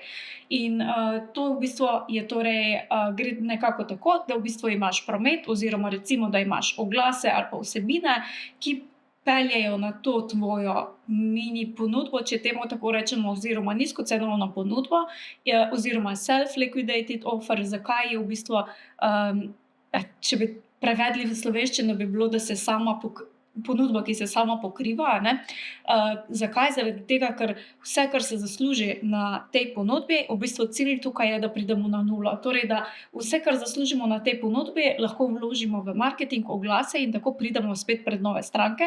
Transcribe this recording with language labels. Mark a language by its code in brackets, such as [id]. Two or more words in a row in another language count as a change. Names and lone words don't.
[sl] In to v bistvu je torej, gre nekako tako, da v bistvu imaš promet oziroma recimo, da imaš oglase ali pa vsebine, ki peljejo na to tvojo mini ponudbo, če temu tako rečemo, oziroma nizkocenovno ponudbo, oziroma [en] self-liquidated offer. [sl] Zakaj je v bistvu, če bi prevedli v slovenščino, bi bilo, da se ponudba, ki se sama pokriva, ne. Zakaj? Zaradi tega, ker vse, kar se zasluži na tej ponudbi, v bistvu cilj tukaj je, da pridemo na nulo. Torej, da vse, kar zaslužimo na tej ponudbi, lahko vložimo v marketing, oglase in tako pridemo spet pred nove stranke.